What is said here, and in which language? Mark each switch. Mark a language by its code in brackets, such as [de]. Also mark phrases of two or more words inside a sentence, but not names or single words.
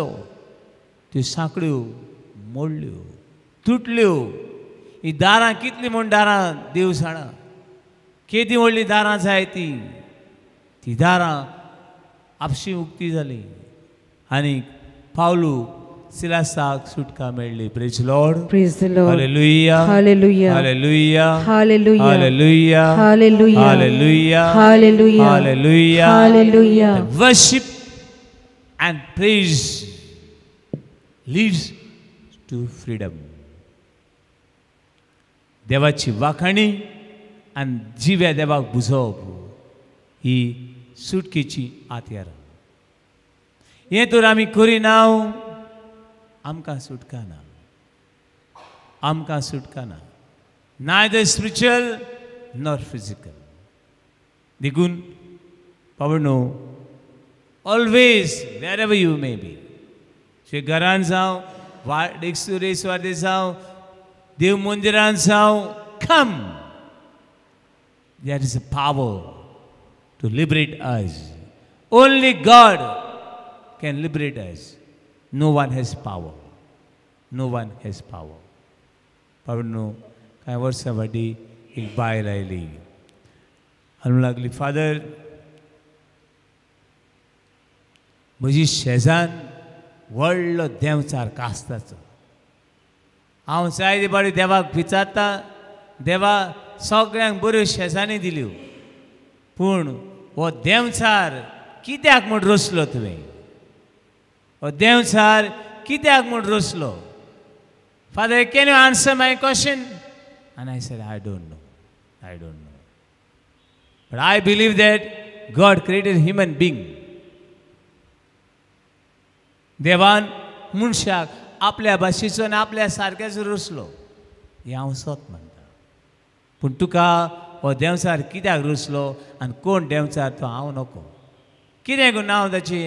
[kok] त्यो सांकड्यो मोडल्यो, तुटल्यो. ही दारां कितलीं म्हूण दारां देव जाणा. केदी व्हडलीं दारां जाय ती दारां आपशी उक्ती जाली. आनी पावलू सिलासाक सुटका मेळ्ळी. [en] Praise Lord. Praise the Lord. हालेलुया, Hallelujah. हालेलुया, Hallelujah. हालेलुया, Hallelujah. हालेलुया, Hallelujah. हालेलुया. Hallelujah. Worship and praise leads to freedom. [kok] देवाची वाखाणी आनी जिव्या देवाक बुजोवप ही सुटकेची आत्यार. हें तर आमी करिना, आमकां सुटका ना, आमकां सुटका ना. [en] neither spiritual nor physical. [kok] देखून पावनो [en] always wherever you may be, [kok] तुझे घरान जावं, वाडीक सुरेस्वार जावं, देव मंदिरान जावं, [en] come. There is a power to liberate us. Only God can liberate us. No one has power. No one has power. [kok] पावनो काय वर्सां फाटीं एक बायल आयली आनी लागली, फादर म्हजी शेजान व्हडलो देंवचार कास्ताचो, हांव जाय ती बारी देवाक विचारता, देवा सगळ्यांक बऱ्यो शेजानी दिल्यो, पूण हो देंवचार कित्याक म्हूण रचलो तुवें? हो देंवचार कित्याक म्हूण रचलो? [en] Father, can you answer my question? And I said, I don't know. I don't know. But I believe that God created human being. [kok] देवान मनशाक आपल्या भाशेचो आनी आपल्या सारक्याचो रचलो, हें हांव सत म्हणटा. पूण तुका हो देंवचार कित्याक रचलो आनी कोण देंवचार तो हांव नको. कितें गो नांव ताचें?